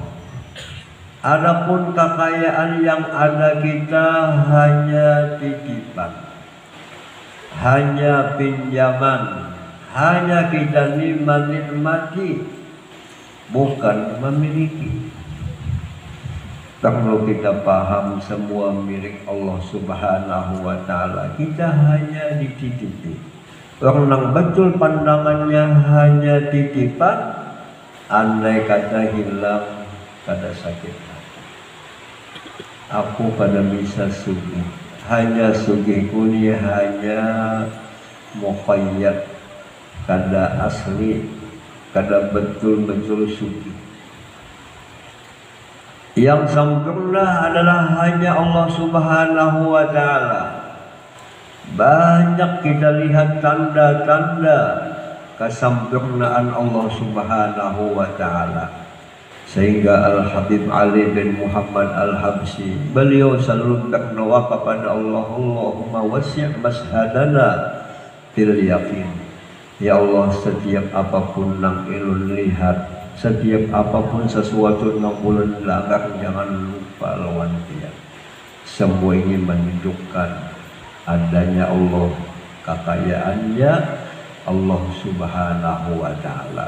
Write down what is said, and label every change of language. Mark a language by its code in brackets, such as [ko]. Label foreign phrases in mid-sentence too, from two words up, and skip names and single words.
[id] Adapun kekayaan yang ada kita hanya titipan, hanya pinjaman, hanya kita menikmati, bukan memiliki. Kalau kita paham semua milik [ar] الله سبحانه وتعالى, [id] kita hanya dititipi. Orang yang betul pandangannya hanya titipan, andai kata hilang, kada sakit hati. [bjn] Aku kada bisa sugih, hanya sugihku ni hanya muqayyad, kada asli, kada betul-betul sugih. [id] Yang sempurna adalah hanya [ar] الله سبحانه وتعالى. [id] Banyak kita lihat tanda-tanda kesempurnaan [ar] الله سبحانه وتعالى, [id] sehingga Al-Habib Ali bin Muhammad Al-Habsyi, beliau selalu berdoa kepada Allah, [ar] اللهم وسع مشهدنا في اليقين. يا الله, [bjn] setiap apapun yang ilun lihat, setiap apapun sesuatu yang ulun langgar, jangan lupa lawan dia. [id] Semua ini menunjukkan adanya Allah, kekayaannya [ar] الله سبحانه وتعالى.